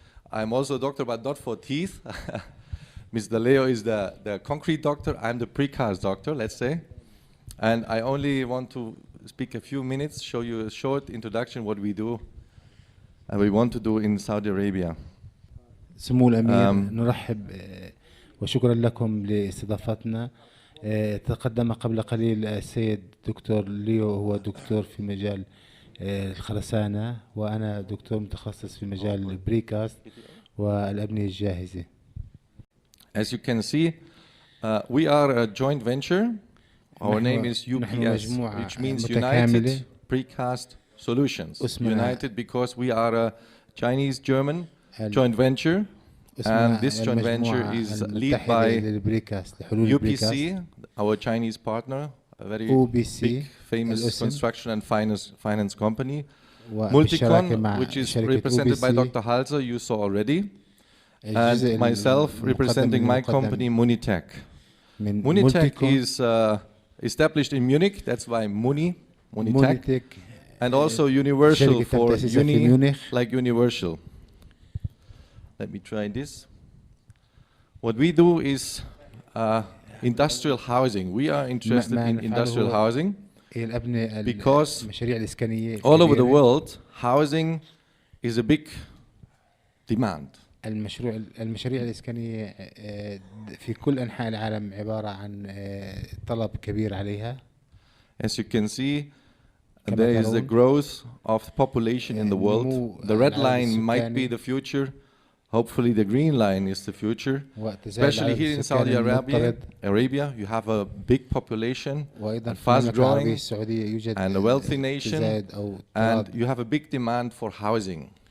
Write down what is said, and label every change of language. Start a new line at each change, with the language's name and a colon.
English: I'm also a doctor, but not for teeth. Mr. Leo is the concrete doctor, I'm the precast doctor, let's say. And I only want to speak a few minutes, show you a short introduction what we do and we want to do in Saudi Arabia.
Arabic: سمو الأمير نرحب وشكرا لكم لاستضافتنا. تقدم قبل قليل السيد دكتور ليو، هو دكتور في مجال الخرسانة، وأنا دكتور متخصص في مجال البريكاست والأبنية الجاهزة.
English: As you can see, we are a joint venture. Our name is UPS, which means United Precast Solutions. United because we are a Chinese-German joint venture. And this joint venture is led by UPC, our Chinese partner, a very big, famous construction and finance company. Mltiqon, which is represented by Dr. Halzer, you saw already. And myself, representing my company, Womyonitek. Womyonitek is established in Munich, that's why Womyonitek. And also Universal for uni, like Universal. Let me try this. What we do is industrial housing. We are interested in industrial housing because all over the world, housing is a big demand.
Arabic: المشاريع الإسكانية في كل أنحاء العالم عبارة عن طلب كبير عليها.
English: As you can see, there is the growth of the population in the world. The red line might be the future. Hopefully the green line is the future. Especially here in Saudi Arabia, you have a big population, and fast growing, and a wealthy nation, and you have a big demand for housing.